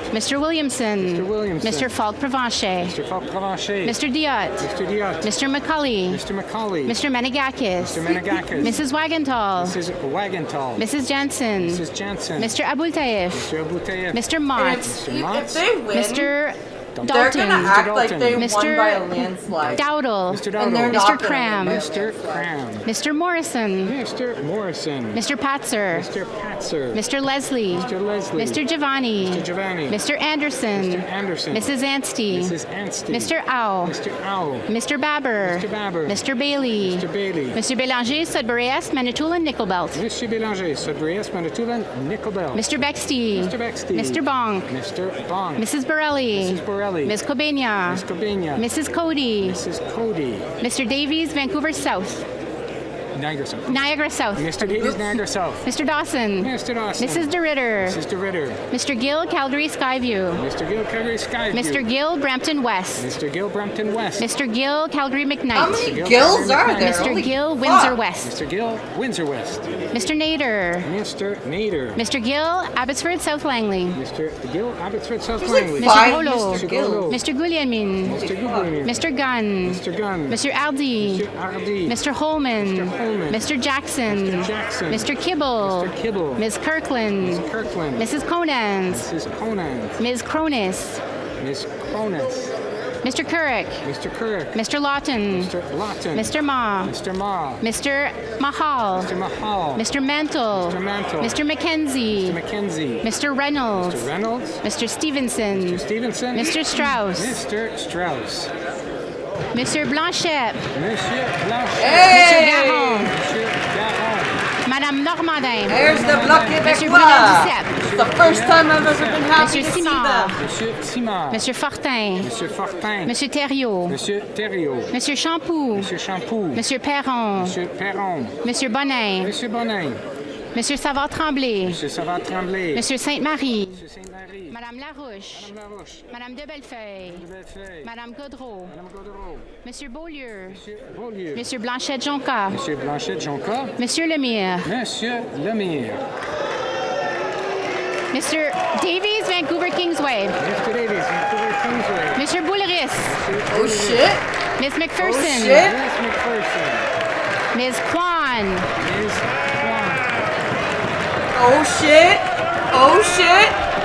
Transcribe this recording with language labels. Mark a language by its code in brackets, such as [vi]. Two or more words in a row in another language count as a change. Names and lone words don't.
[en] Mr. Williamson. Mr. Williamson. Mr. Falk Provencher. Mr. Falk Provencher. Mr. Diot. Mr. Diot. Mr. Macaulay. Mr. Macaulay. Mr. Menegakis. Mr. Menegakis. Mrs. Wagenthal. Mrs. Wagenthal. Mrs. Jensen. Mrs. Jensen. Mr. Abultaif. Mr. Abultaif. Mr. Mott. Mr. Mott. If they win, Mr. they're Dalton. gonna act like they won Mr. by a landslide. Dowdle. Mr. And they're Dowdle. not Mr. gonna Cram. win. Mr. Cram. Mr. Morrison. Mr. Morrison. Mr. Patzer. Mr. Patzer. Mr. Leslie. Mr. Leslie. Mr. Giovanni. Mr. Giovanni. Mr. Anderson. Mr. Anderson. Mrs. Anstey. Mrs. Anstey. Mr. Au. Mr. Owl. Mr. Babber. Mr. Babber. Mr. Bailey. Mr. Bailey. Mr. Bélanger, Sudbury Est, Manitoulin, Nickelbelt. Monsieur Bélanger, Sudbury Est, Manitoulin, Nickelbelt. Mr. Bexty. Mr. Bexty. Mr. Bonk. Mr. Bonk. Mrs. Borelli. Mrs. Borelli. Ms. Cobenia. Ms. Cobenia. Mrs. Cody. Mrs. Cody. Mr. Davies, Vancouver South. Niagara South. Niagara South. Mr. Davies, Niagara South. Mr. Dawson. Mr. Dawson. Mrs. DeRitter. Mrs. DeRitter. Mr. Gill, Calgary Skyview. Mr. Gill, Calgary Skyview. Mr. Gill, Brampton West. Mr. Gill, Brampton West. Mr. Gill, Calgary McKnight. How many Gills are there? Mr. Holy Gill, fuck. Windsor West. Mr. Gill, Windsor West. Mr. Nader. Mr. Nader. Mr. Gill, Abbotsford, South Langley. Mr. Gill, Abbotsford, South There's like Langley. Mr. five Holo. Mr. Gills. Mr. Guglielmin. Mr. Guglielmin. Mr. Gunn. Mr. Gunn. Mr. Aldi. Mr. Ardi. Mr. Holman. Mr. Holman. Mr. Jackson. Mr. Jackson. Mr. Kibble. Mr. Kibble. Ms. Kirkland. Ms. Kirkland. Mrs. Conans. Mrs. Conant. Ms. Cronus. Miss Cronus. Mr. Couric. Mr. Couric. Mr. Lawton. Mr. Lawton. Mr. Ma. Mr. Ma. Mr. Mahal. Mr. Mahal. Mr. Mantle. Mr. Mantle. Mr. McKenzie. Mr. McKenzie. Mr. Reynolds. Mr. Reynolds. Mr. Stevenson. Mr. Stevenson. Mr. Strauss. Mr. Strauss. Monsieur Blanchette. Monsieur Blanchette. Monsieur Garon. Monsieur Garon. Madame Normandin. There's the Bloc Monsieur Québécois. Bruno It's the first time I've ever been happy Monsieur to see Simard. them. Monsieur Simard. Monsieur Fortin. Monsieur Fortin. Monsieur Thériault. Monsieur Thériault. Monsieur Champoux. Monsieur Champoux. Monsieur Perron. Monsieur Perron. Monsieur Bonin. Monsieur Bonin. Monsieur Savard-Tremblay. Monsieur Savard-Tremblay. Monsieur Sainte-Marie. Monsieur Sainte-Marie. Madame Larouche. Madame Larouche. Madame de Bellefeuille. Madame Bellefeuille. Madame Gaudreau. Madame Gaudreau. Monsieur Beaulieu. Monsieur Beaulieu. Monsieur Blanchette-Jonca. Monsieur Blanchette-Jonca. Monsieur Lemire. Monsieur Lemire. Mr. Davies, Vancouver Kingsway. Mr. Davies, Vancouver Kingsway. Monsieur Bouleris. Oh shit. Miss McPherson. Oh shit. Miss McPherson. Ms. Kwan. Ms. Kwan. Oh shit. Oh shit.